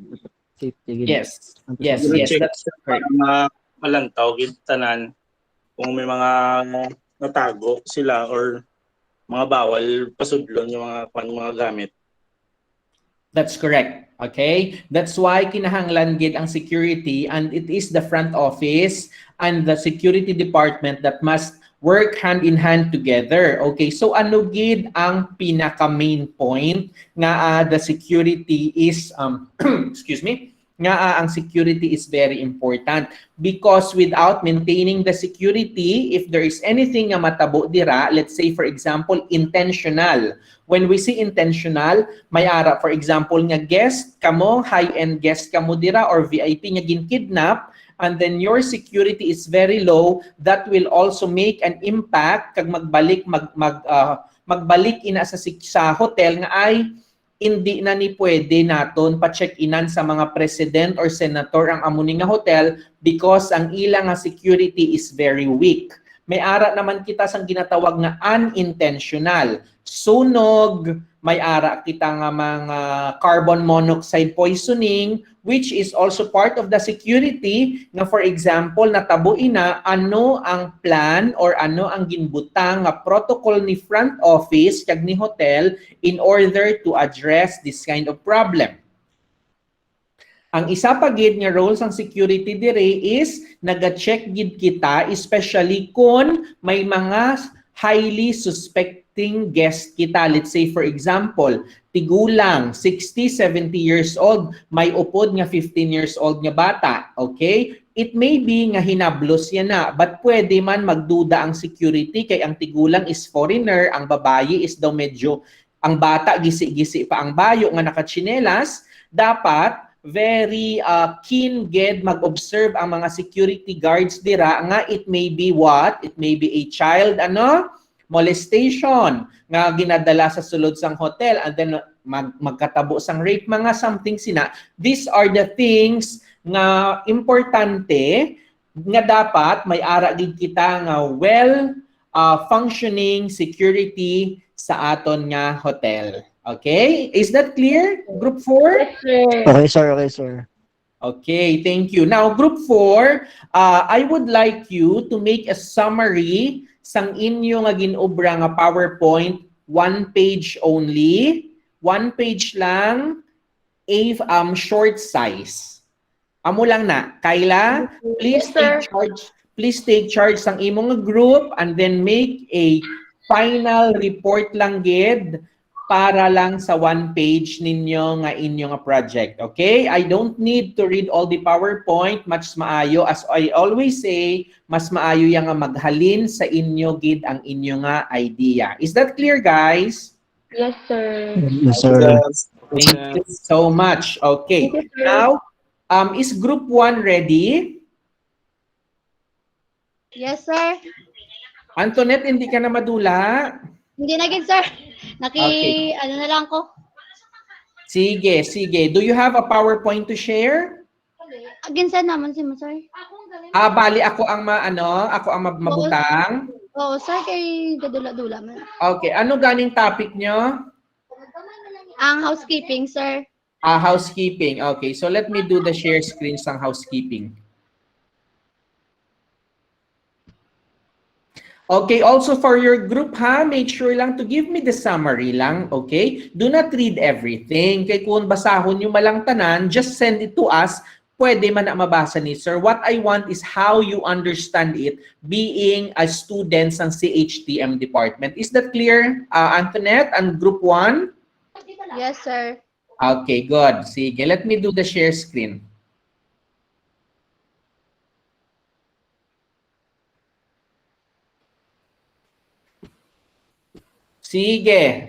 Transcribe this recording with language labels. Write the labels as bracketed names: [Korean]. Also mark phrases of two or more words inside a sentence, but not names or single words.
[English] Safety. Yes. Yes, Check that's correct. [Hiligaynon] para malantaw gid tanan kung may mga natago sila or mga bawal pasudlon yung mga gamit. [English] That's correct. Okay? That's why [Hiligaynon] kinahanglan gid ang [English] security, and it is the front office and the security department that must work hand in hand together. Okay? So [Hiligaynon] ano gid ang pinaka [English] main point nga the security is excuse me, [Hiligaynon] nga ang [English] security is very important, because without maintaining the security, if there is anything [Hiligaynon] nga matabo dira, [English] let's say for example intentional. When we say intentional, [Hiligaynon] may ara [English] for example nga guest kamo, high-end guest [Hiligaynon] kamo dira [English] or VIP [Hiligaynon] nga ginkidnap, [English] and then your security is very low, that will also make an impact [Hiligaynon] kag magbalik magbalik ina sa hotel nga ay hindi na ni pwede naton pa-check-inan sa mga [English] president or senator [Hiligaynon] ang amuni nga hotel because ang ilang nga [English] security is very weak. [Hiligaynon] May ara naman kita sang ginatawag nga unintentional. Sunog, may ara kita nga mga [English] carbon monoxide poisoning, which is also part of the security nga for example [Hiligaynon] natabo ina ano ang [English] plan or [Hiligaynon] ano ang ginbutang nga [English] protocol ni front office [Hiligaynon] kag ni [English] hotel in order to address this kind of problem. [Hiligaynon] Ang isa pa gid nga role sang security dire is naga-check gid kita especially kung may mga [English] highly suspecting guest [Hiligaynon] kita. [English] Let's say for example, [Hiligaynon] tigulang 60, 70 [English] years old, [Hiligaynon] may upod nga 15 [English] years old [Hiligaynon] nga bata, okay? [English] It may be [Hiligaynon] nga hinablos yan na, but pwede man magduda ang security kay ang tigulang is foreigner, ang babae is daw medyo, ang bata gisi-gisi pa ang bayo nga nakatsinelas, dapat [English] very keen [Hiligaynon] ged mag-observe ang mga [English] security guards [Hiligaynon] dira nga [English] it may be what? It may be a child molestation [Hiligaynon] nga ginadala sa sulod sang [English] hotel and then [Hiligaynon] magkatabo sang [English] rape, mga something sina. These are the things [Hiligaynon] nga importante nga dapat may ara gid kita nga [English] well functioning security [Hiligaynon] sa aton nga hotel. [English] Okay, is that clear? Group 4? Yes, sir. Okay, sir. Okay, sir. Okay, thank you. Now, group 4, I would like you to make a summary [Hiligaynon] sang inyo nga ginobra nga [English] PowerPoint, one page only, one page lang, short size. [Hiligaynon] Amo lang na. Kayla, [English] please Yes, take sir. charge. Please take charge [Hiligaynon] sang imong [English] group and then make a final report [Hiligaynon] lang gid para lang sa [English] one page [Hiligaynon] ninyo nga inyo nga [English] project. Okay? I don't need to read all the PowerPoint. [Hiligaynon] Mas maayo. [English] As I always say, [Hiligaynon] mas maayo yang nga maghalin sa inyo gid ang inyo nga idea. [English] Is that clear, guys? Yes, sir. Yes, sir. Yes. Thank you so much. Okay. Thank you, sir. Now, is group 1 ready? Yes, sir. [Hiligaynon] Antoinette, hindi ka na madula? Hindi na gid, sir. [English] Okay. [Hiligaynon] Ano na lang ko. Sige, sige. [English] Do you have a PowerPoint to share? Again, [Hiligaynon] sir naman si mo, sir. Bali ako ang ako ang mabutang. Oo, sir, kay gadula-dula man. Okay, ano ganing topic nyo? Ang housekeeping, sir. [English] Housekeeping. Okay, so let me do the share screen sang housekeeping. Okay, also for your group ha, make sure lang to give me the summary lang, okay? Do not read everything. [Hiligaynon] Kay kung basahon nyo malang tanan, [English] just send it to us. [Hiligaynon] Pwede man na mabasa ni sir. [English] What I want is how you understand it being a student ng CHTM department. Is that clear, Antoinette and group 1? Yes, sir. Okay, good. Sige, let me do the share screen. [Hiligaynon] Sige.